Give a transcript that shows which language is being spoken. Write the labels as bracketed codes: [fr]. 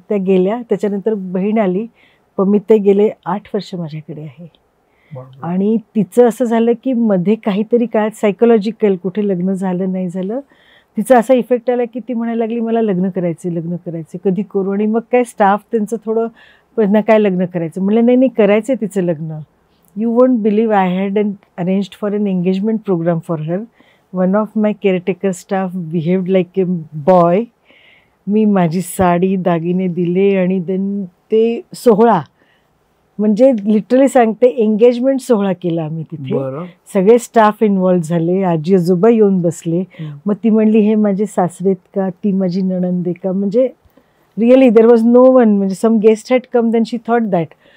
[mr] त्या गेल्या, त्याच्यानंतर बहीण आली. पम्मी ते गेले 8 वर्ष माझ्याकडे आहे. आणि तिचं असं झालं की मध्ये काहीतरी काळात सायकोलॉजिकल, कुठे लग्न झालं नाही झालं, तिचा असा इफेक्ट आला की ती म्हणायला लागली, मला लग्न करायचे, कधी करू. आणि मग काय स्टाफ त्यांचं थोडं, पण काय लग्न करायचं. म्हणलं नाही नाही करायचं तिचं लग्न. [en] You won't believe, I had arranged for an engagement program for her. One of my caretaker staff behaved like a boy. [mr] मी माझी साडी दागिने दिले आणि देन ते सोहळा, म्हणजे लिटरली सांगते, एंगेजमेंट सोहळा केला आम्ही तिथे. सगळे स्टाफ इन्व्हॉल्व्ह झाले, आजी आजोबा येऊन बसले. मग ती म्हणली, हे माझे सासरेत का, ती माझी नणंद आहे का, म्हणजे [en] really there was no one, [mr] म्हणजे [en] Some guest had come, then she thought that.